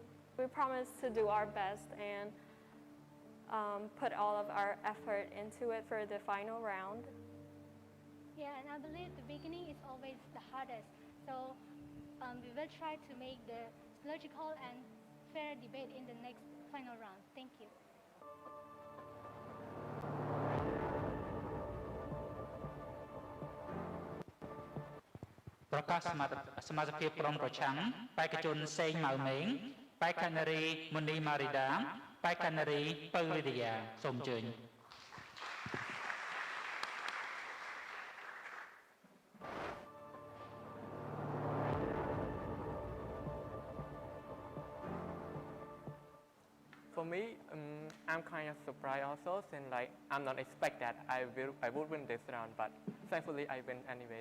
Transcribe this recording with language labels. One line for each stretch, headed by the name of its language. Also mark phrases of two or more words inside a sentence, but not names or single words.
English: We promise to do our best and put all of our effort into it for the final round. Yeah, and I believe the beginning is always the hardest. So we will try to make the logical and fair debate in the next final round. Thank you.
Khmer: ប្រកាសសមាជិកក្រុមប្រឆាំងបេក្ខជនសេងម៉ៅមេងបេក្ខនារីមុនីម៉ារីដាបេក្ខនារីពៅលីឌីយ៉ាសូមអញ្ជើញ
English: For me, I'm kind of surprised also, since like I'm not expect that I would win this round, but thankfully I win anyway.